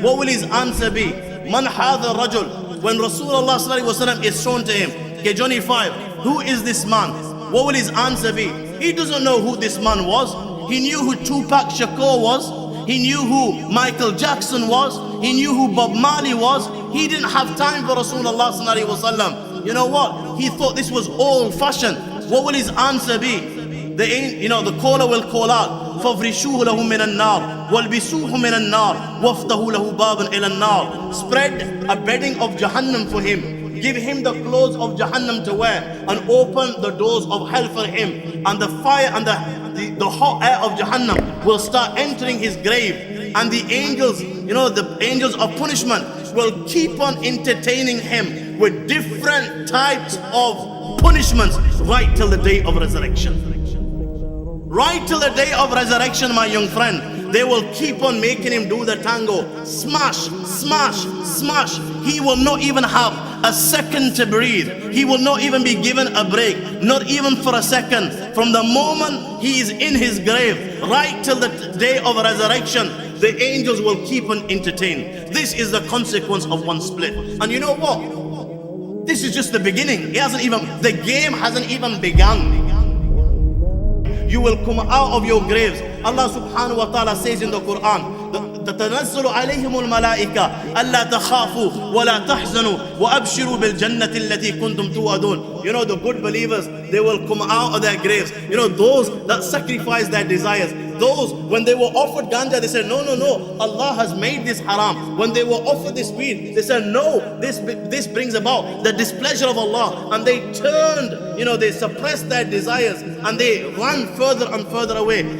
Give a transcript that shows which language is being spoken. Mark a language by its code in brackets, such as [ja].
[en] What will his answer be? [ar] Man hadha rajul. [en] When Rasulullah sallallahu alaihi wasallam is shown to him, okay, Johnny 5, who is this man? What will his answer be? He doesn't know who this man was. He knew who Tupac Shakur was. He knew who Michael Jackson was. He knew who Bob Marley was. He didn't have time for Rasulullah sallallahu alaihi wasallam. You know what? He thought this was old-fashioned. What will his answer be? The caller will call out, [ar] فَافْرِشُوهُ لَهُ مِنَ النَّارِ وَالْبِسُوهُ مِنَ النَّارِ وَافْتَهُ لَهُ بَابًا إِلَى النَّارِ. [en] Spread a bedding of Jahannam for him. Give him the clothes of Jahannam to wear and open the doors of hell for him. And the fire and the hot air of Jahannam will start entering his grave. And the angels, the angels of punishment will keep on entertaining him with different types of punishments right till the day of resurrection. Right till the day of resurrection, my young friend, they will keep on making him do the tango. Smash, smash, smash. He will not even have a second to breathe. He will not even be given a break, not even for a second. From the moment he is in his grave, right till the day of resurrection, the angels will keep on entertaining. This is the consequence of one split. And you know what? This is just the beginning. The game hasn't even begun. You will come out of your graves. Allah subhanahu wa ta'ala says in the Quran, [ar] تتنزل عليهم الملائكة ألا تخافوا ولا تحزنوا وأبشروا بالجنة التي كنتم توعدون. [en] The good believers, they will come out of their graves. Those that sacrifice their desires. Those, when they were offered ganja, they said, no, Allah has made this haram. When they were offered this weed, they said, no, this brings about the displeasure of Allah. And they turned, they suppressed their desires and they ran further and further away.